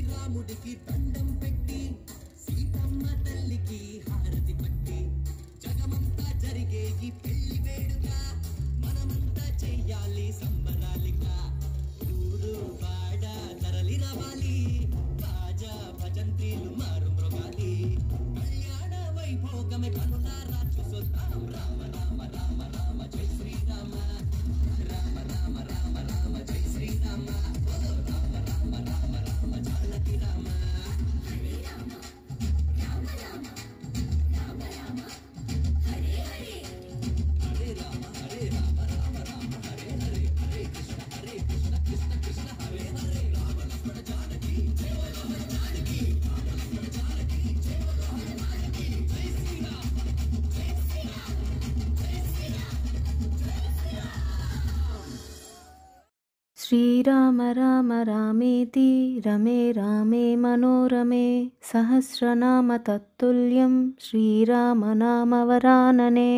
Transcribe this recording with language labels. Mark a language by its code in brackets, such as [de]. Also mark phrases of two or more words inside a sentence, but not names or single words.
[te] రాముడికి దండం పెట్టి సీతమ్మ తల్లికి హారతి పట్టి జగమంతా జరిగే ఈ పెళ్లి వేడుక మనమంతా చెయ్యాలి సంబరాలిగా ఊరు వాడ తరలి రావాలి రాజా భజంత్రీలు మారు మృగాలి కళ్యాణ వైభోగమే కనులారా చూసొద్దాం రామ రామ రామ రామ జై శ్రీరామ రామ రామ రామ రామ జై శ్రీరామ రామ రామ రామ రామ జానకి రామ హరే రామ రామ రామ రామ రామ హరే హరే హరే రామ హరే రామ రామ రామ హరే హరే హరే కృష్ణ కృష్ణ కృష్ణ హరే హరే రామ లక్ష్మణ జానకి జయ రామ జానకి రామ లక్ష్మణ జానకి జయ రామ జానకి జై శ్రీరామ జై శ్రీరామ జై శ్రీరామ జై శ్రీరామ [sa] శ్రీరామ రామ రామేతి రమే రామే మనోరమే సహస్రనామ తత్తుల్యం శ్రీరామనామవరాననే.